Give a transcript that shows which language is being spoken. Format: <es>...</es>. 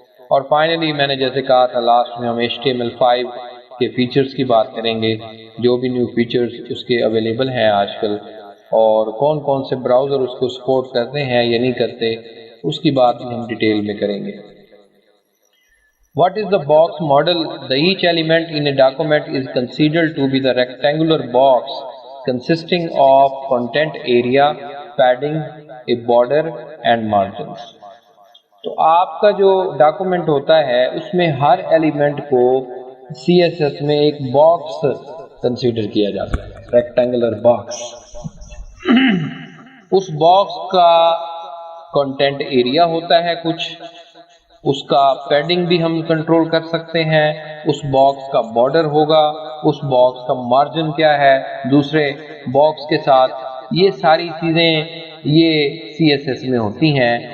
<ur>اور فائنلی میں نے جیسے کہا تھا لاسٹ میں ہم HTML5 کے فیچرز کی بات کریں گے, جو بھی نیو فیچرز اس کے اویلیبل ہیں آج کل, اور کون کون سے براؤزر اس کو سپورٹ کرتے ہیں یا نہیں کرتے, اس کی بات بھی ہم ڈیٹیل میں کریں گے.</ur> <en>What is the box model? The each element in a document is considered to be the rectangular box consisting of content area, padding, a border and margins.</en> <ur>تو آپ کا جو ڈاکومنٹ ہوتا ہے اس میں ہر ایلیمنٹ کو CSS میں ایک باکس کنسیڈر کیا جاتا ہے, ریکٹینگولر باکس. اس باکس کا کنٹینٹ ایریا ہوتا ہے کچھ, اس کا پیڈنگ بھی ہم کنٹرول کر سکتے ہیں, اس باکس کا بارڈر ہوگا, اس باکس کا مارجن کیا ہے دوسرے باکس کے ساتھ, یہ ساری چیزیں یہ CSS میں ہوتی ہیں.</ur>